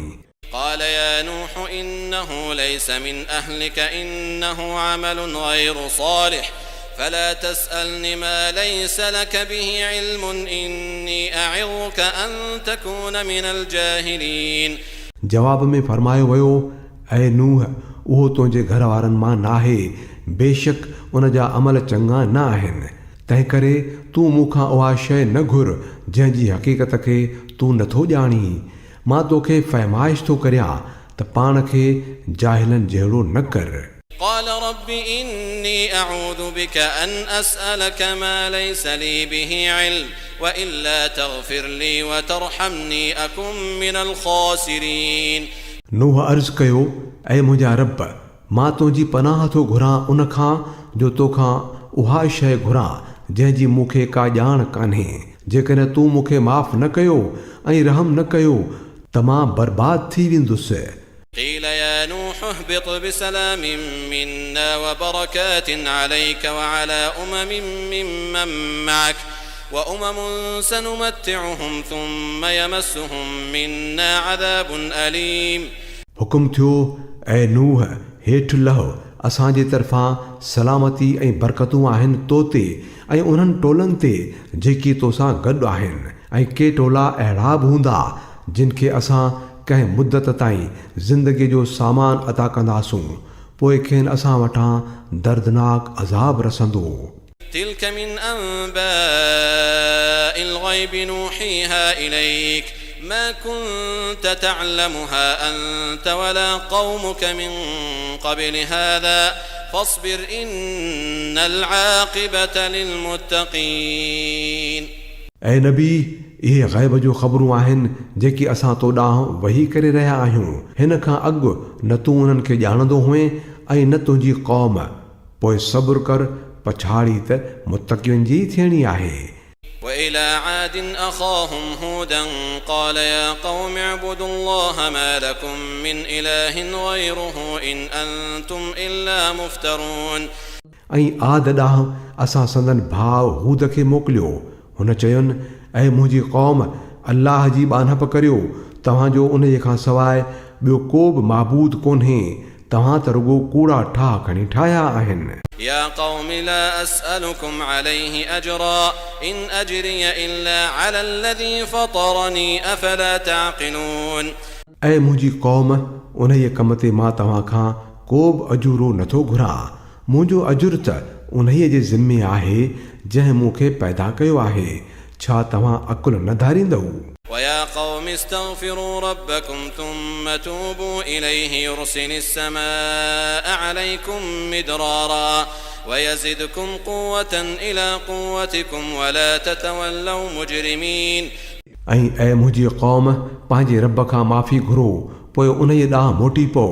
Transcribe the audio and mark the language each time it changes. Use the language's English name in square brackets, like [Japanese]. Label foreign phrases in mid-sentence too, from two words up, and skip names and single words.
[Arabic] قال يا نوح إنه ليس من أهلك إنه عمل غير صالح فلا تسألني ما ليس لك به علم إني أعظك أن تكون من الجاهلين [Sindhi] जवाब में फरमायो वियो ऐं नूह उहो तुंहिंजे घर वारनि मां नाहे बेशक उन जा अमल चङा न आहिनि तंहिं करे तूं मूंखां उहा शइ न घुर जंहिंजी हक़ीक़त खे तूं नथो ॼाणी मां तोखे फ़रमाइश थो करियां त पाण खे जाहिलनि जहिड़ो न कर [Arabic] قال رب إني أعوذ بك أن أسألك ما ليس لي به علم وإلا تغفر لي وترحمني أكن من الخاسرين [Sindhi] नूह अर्ज़ कयो ऐं मुंहिंजा रब मां तुंहिंजी पनाह थो घुरां उन खां जो तोखां उहा शइ घुरां जंहिंजी मूंखे का ॼाण कान्हे जेकॾहिं तूं मूंखे माफ़ न कयो ऐं रहम न कयो त मां बर्बाद थी वेंदुसि [Arabic] قيل يا نوح اهبط بسلام منا وبركات عليك وعلى ممن معك سنمتعهم ثم يمسهم منا عذاب أليم [Sindhi] हुकुम थियो ऐं नूह हेठि लहो असांजे तरफ़ां सलामती ऐं बरकतूं आहिनि तो ते ऐं उन्हनि टोलनि ते जेकी तोसां गॾु आहिनि ऐं के टोला अहिड़ा बि हूंदा जिन खे असां कंहिं मुदत ताईं ज़िंदगीअ जो सामान अता कंदासूं पोइ खेनि असां वटां दर्दनाक अज़ाब रसंदो [Arabic] تلك من أنباء الغيب نوحيها إليك ما كنت تعلمها أنت ولا قومك من قبل هذا فاصبر إن العاقبة للمتقين [Sindhi] ऐं नबी इहे ग़ैब जो ख़बरूं आहिनि जेकी असां तो ॾांहुं वही करे रहिया आहियूं हिन खां अॻु न तूं उन्हनि खे ॼाणंदो हुए ऐं न तुंहिंजी क़ौम पोइ सब्र कर पछाड़ी त मुतक़ियुनि जी थियणी आहे [Arabic] وإلى عاد أخاهم هودا قال يا قوم اعبدوا الله ما لكم من إله غيره إن أنتم إلا مفترون [Sindhi] ऐं आद ॾांहुं असां संदन भाउ हूद खे मोकिलियो। हुन चयुनि, ऐं मुंहिंजी क़ौम, अल्लाह जी ॿानप करियो, तव्हांजो उन जे खां सवाइ ॿियो को बि माबूद कोन्हे, तव्हां त रुगो कूड़ा ठाह खणी ठाहिया आहिनि। [Arabic] يا قوم لا أسألكم عليه أجرا إن أجري إلا على الذي فطرني أفلا تعقلون। [Sindhi] ऐं मुंहिंजी क़ौम, उन जे कम ते मां तव्हां खां को बि अजूरो नथो घुरां। मुंहिंजो अजुर त उन जे ज़िम्मे आहे जंहिं मूंखे पैदा कयो आहे। छा तव्हां अकुल न धारींदव؟ [Arabic] ويا قوم استغفروا ربكم ثم توبوا إليه يرسل السماء عليكم مدرارا ويزدكم قوة إلى قوتكم ولا تتولوا مجرمين। [Sindhi] ऐं ऐं मुंहिंजी क़ौम, पंहिंजे रब खां माफ़ी घुरो, पोइ उन जे ॾांहुं मोटी पओ।